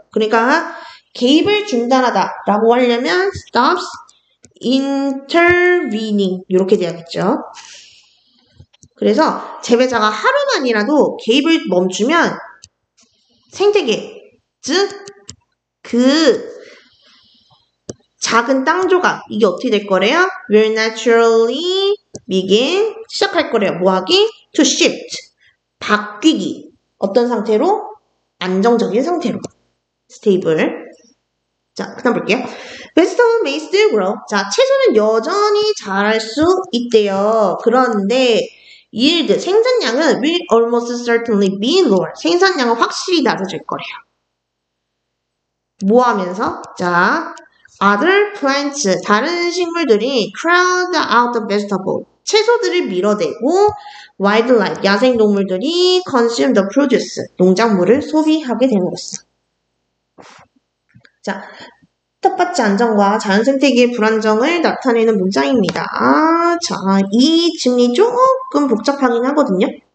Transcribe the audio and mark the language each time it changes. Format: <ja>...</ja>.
<ko>그러니까 개입을 중단하다 라고 하려면</ko> <en>stops intervening</en> <ko>이렇게 돼야겠죠. 그래서 재배자가 하루만이라도 개입을 멈추면 생태계, 즉 그 작은 땅 조각, 이게 어떻게 될 거래요?</ko> <en>will naturally begin,</en> <ko>시작할 거래요. 뭐하기?</ko> <en>to shift,</en> <ko>바뀌기. 어떤 상태로? 안정적인 상태로. stable. 자, 그 다음 볼게요.</ko> <en>vegetable may still grow.</en> <ko>자, 채소는 여전히 자랄 수 있대요. 그런데</ko> <en>yield,</en> <ko>생산량은</ko> <en>will almost certainly be lower.</en> <ko>생산량은 확실히 낮아질 거래요. 뭐 하면서?</ko> <en>자, other plants,</en> <ko>다른 식물들이</ko> <en>crowd out the vegetable.</en> <ko>채소들을 밀어내고</ko> <en>wildlife,</en> <ko>야생동물들이</ko> <en>consume the produce.</en> <ko>농작물을 소비하게 되는 것이다. 자, 텃밭의 안정과 자연생태계의 불안정을 나타내는 문장입니다. 자, 이 질문이 조금 복잡하긴 하거든요.</ko>